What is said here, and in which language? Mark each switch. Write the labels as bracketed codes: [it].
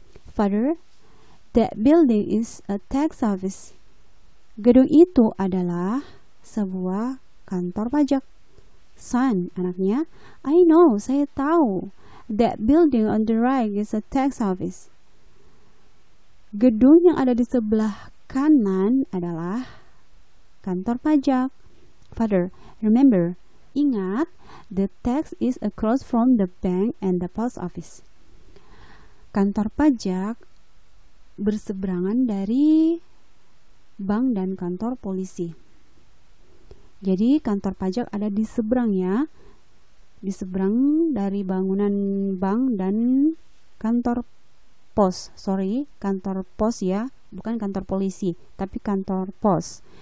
[en] Father, that building is a tax office. [id] Gedung itu adalah sebuah kantor pajak. [en] Son, anaknya, I know, [id] saya tahu. [en] That building on the right is a tax office. [id] Gedung yang ada di sebelah kanan adalah kantor pajak. [en] Father, remember, ingat, the tax is across from the bank and the post office. [id] Kantor pajak berseberangan dari bank dan kantor polisi. Jadi kantor pajak ada di seberang ya. Di seberang dari bangunan bank dan kantor pos. Kantor pos ya, bukan kantor polisi, tapi kantor pos.